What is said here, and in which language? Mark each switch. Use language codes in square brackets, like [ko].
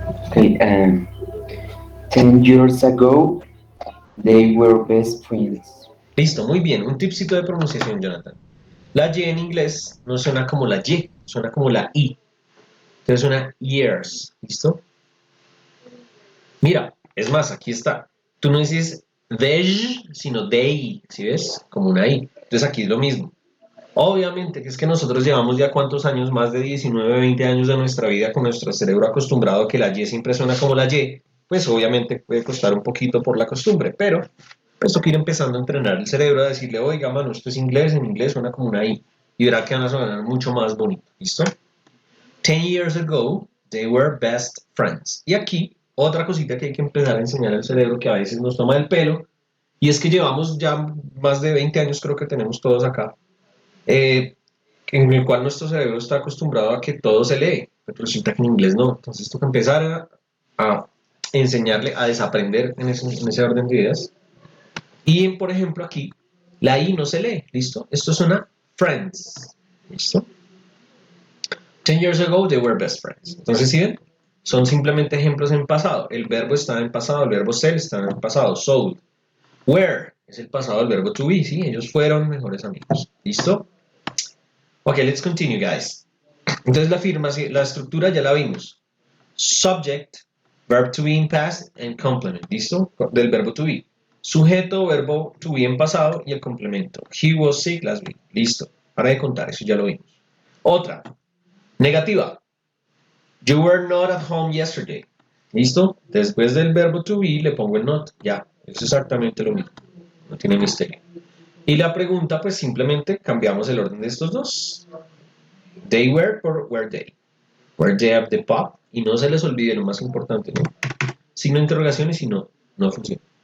[en] Okay, 10 years ago, they were best friends. [es] Listo, muy bien. Un tipcito de pronunciación, Jonathan. La Y en inglés no suena como la Y, suena como la I. Entonces suena years. ¿Listo? Mira, es más, aquí está. Tú no dices they, sino they, ¿sí ves? Como una I. Entonces aquí es lo mismo. Obviamente que es que nosotros llevamos ya cuántos años, más de 19, 20 años de nuestra vida con nuestro cerebro acostumbrado a que la Y siempre suena como la Y, pues obviamente puede costar un poquito por la costumbre, pero pues toca ir empezando a entrenar el cerebro a decirle, oiga, mano, esto es inglés, en inglés suena como una I, y verá que van a sonar mucho más bonito, ¿listo? [en] 10 years ago, they were best friends. [es] Y aquí, otra cosita que hay que empezar a enseñar al cerebro que a veces nos toma el pelo, y es que llevamos ya más de 20 años, creo que tenemos todos acá, eh, en el cual nuestro cerebro está acostumbrado a que todo se lee, pero resulta que en inglés no. Entonces toca empezar a enseñarle a desaprender en ese orden de ideas. Y por ejemplo aquí, la I no se lee, ¿listo? Esto suena friends, ¿listo? [en] 10 years ago they were best friends. [es] Entonces, ¿sí ven? Son simplemente ejemplos en pasado. El verbo está en pasado, el verbo ser está en pasado, sold. Were es el pasado del verbo to be, ¿sí? Ellos fueron mejores amigos. ¿Listo? [en] Ok, let's continue, guys. [es] Entonces la estructura ya la vimos. [en] Subject, verb to be in past, and complement. [es] ¿Listo? Del verbo to be. Sujeto, verbo to be en pasado y el complemento. [en] He was sick last week. [es] Listo. Para de contar, eso ya lo vimos. Otra. Negativa. [en] You were not at home yesterday. [es] ¿Listo? Después del verbo to be le pongo el not. Ya. Es exactamente lo mismo. No tiene misterio. Y la pregunta, pues simplemente cambiamos el orden de estos dos. They were por were they. [en] Were they at the pub? [es] Y no se les olvide lo más importante, ¿no? Signo de interrogación y si no, no funciona.